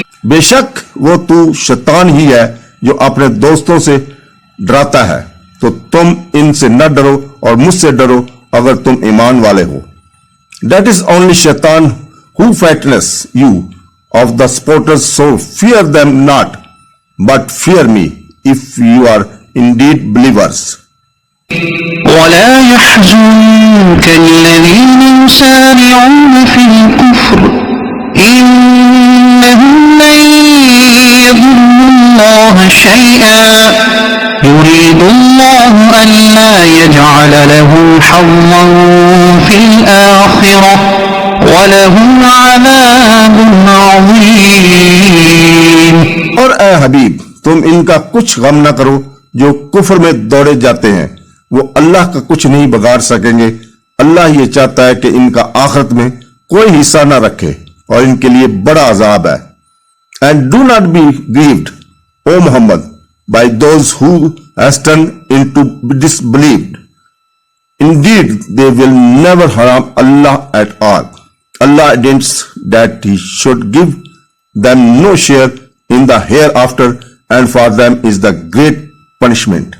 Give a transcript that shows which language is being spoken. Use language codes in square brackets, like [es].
[ur] بے شک وہ تو شیطان ہی ہے جو اپنے دوستوں سے ڈراتا ہے، تو تم ان سے نہ ڈرو اور مجھ سے ڈرو اگر تم ایمان والے ہو. [en] That is only Shaitan who frightens you of the supporters, so fear them not, but fear me if you are indeed believers. [ar] ولا يحزنك الذين يسارعون في الكفر إنهم لن يضروا الله شيئا يريد الله ألا يجعل لهم حظا في الآخرة ولهم عذاب عظيم. [ur] اور اے حبیب تم ان کا کچھ غم نہ کرو جو کفر میں دوڑے جاتے ہیں، وہ اللہ کا کچھ نہیں بگاڑ سکیں گے. اللہ یہ چاہتا ہے کہ ان کا آخرت میں کوئی حصہ نہ رکھے اور ان کے لیے بڑا عذاب ہے. [en] And do not be grieved, O Muhammad, by those who hasten into disbelieved. Indeed, they will never harm Allah at all. Allah intends that He should give them no share in the hereafter, and for them is the great punishment.